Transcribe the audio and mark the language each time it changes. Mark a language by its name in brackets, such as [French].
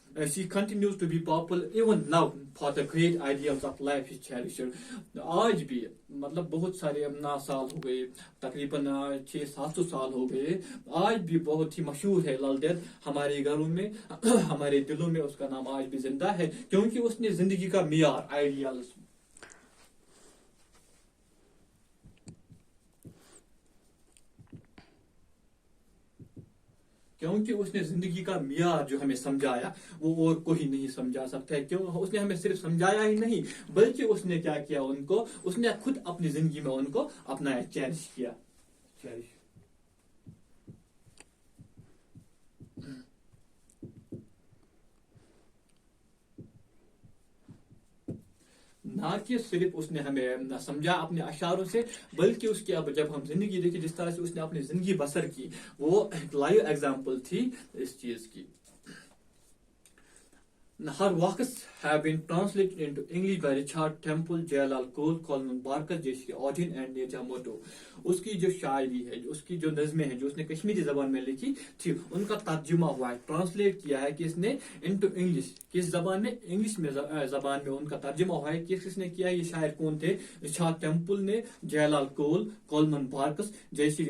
[English] She continues to be popular even now for the great ideals of life she cherished. [Urdu] آج بھی مطلب بہت سارے سال ہو گئے, تقریباً 600-700 سال ہو گئے, آج بھی بہت ہی مشہور ہے لل دت. ہمارے گھروں میں ہمارے دلوں میں اس کا نام آج بھی زندہ ہے کیونکہ اس نے زندگی کا معیار آئیڈیالز کیونکہ اس نے زندگی کا معیار جو ہمیں سمجھایا وہ اور کوئی نہیں سمجھا سکتا ہے. کیوں؟ اس نے ہمیں صرف سمجھایا ہی نہیں بلکہ اس نے کیا کیا, ان کو اس نے خود اپنی زندگی میں ان کو اپنایا, چیریش کیا. نہ کہ صرف اس نے ہمیں سمجھا اپنے اشعاروں سے بلکہ اس کی اب جب ہم زندگی دیکھیں جس طرح سے اس نے اپنی زندگی بسر کی وہ ایک لائیو ایگزامپل تھی اس چیز کی. [English] Her works have been translated into English by Richard Temple, Jailal Cole, Coleman Barker, J.C. Auden and Neja Moto. [Urdu] اس کی جو شاعری ہے, اس کی جو نظمیں ہیں جو اس نے کشمیری زبان میں لکھی تھی ان کا ترجمہ ہوا ہے, ٹرانسلیٹ کیا ہے کس نے؟ [English] Into English. [Urdu] کس زبان میں؟ انگلش میں زبان میں ان کا ترجمہ ہوا ہے. کس نے کیا؟ یہ شاعر کون تھے؟ رچارڈ ٹیمپل نے, جیلال کول, کولمن بارکس, جے.سی.